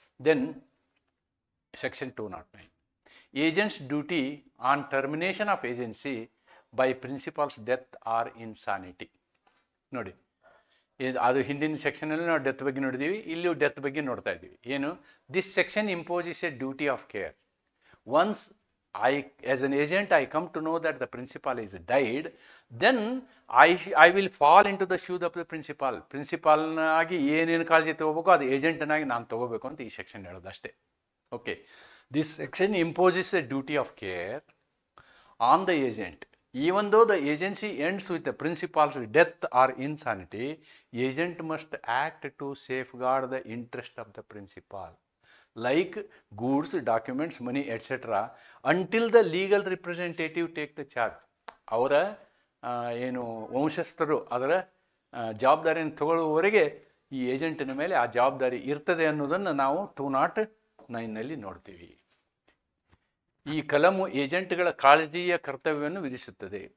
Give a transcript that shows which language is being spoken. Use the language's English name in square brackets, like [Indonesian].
[English] Then section 209, agents duty on termination of agency by principal's death or insanity. [Kannada] ನೋಡಿ, ಅದು ಹಿಂದಿನ ಸೆಕ್ಷನಲ್ಲಿ ನಾವು ಡೆತ್ ಬಗ್ಗೆ ನೋಡಿದ್ದೀವಿ, ಇಲ್ಲಿಯೂ ಡೆತ್ ಬಗ್ಗೆ ನೋಡ್ತಾ ಇದ್ದೀವಿ. [English] ಏನು, this section imposes a duty of care. Once as an agent, I come to know that the principal is died, then I will fall into the shoes of the principal. [Kannada] ಪ್ರಿನ್ಸಿಪಾಲ್ನಾಗಿ ಏನೇನು ಕಾಳಜಿ ತೊಗೋಬೇಕು ಅದು ಏಜೆಂಟ್ನಾಗಿ ನಾನು ತೊಗೋಬೇಕು ಅಂತ ಈ ಸೆಕ್ಷನ್ ಹೇಳೋದು ಅಷ್ಟೇ. [English] Okay, this section imposes a duty of care on the agent. Even though the agency ends with the principal's death or insanity, agent must act to safeguard the interest of the principal, like goods, documents, money, etc., until the legal representative take the charge. [Kannada] ಅವರ ಏನು ವಂಶಸ್ಥರು ಅದರ ಜವಾಬ್ದಾರಿಯನ್ನು ತಗೊಳ್ಳುವವರೆಗೆ ಈ ಏಜೆಂಟಿನ ಮೇಲೆ ಆ ಜವಾಬ್ದಾರಿ ಇರ್ತದೆ ಅನ್ನೋದನ್ನು ನಾವು 209ನಲ್ಲಿ ನೋಡ್ತೀವಿ. ಈ ಕಲಮು ಏಜೆಂಟ್ಗಳ ಕಾಳಜಿಯ ಕರ್ತವ್ಯವನ್ನು ವಿಧಿಸುತ್ತದೆ.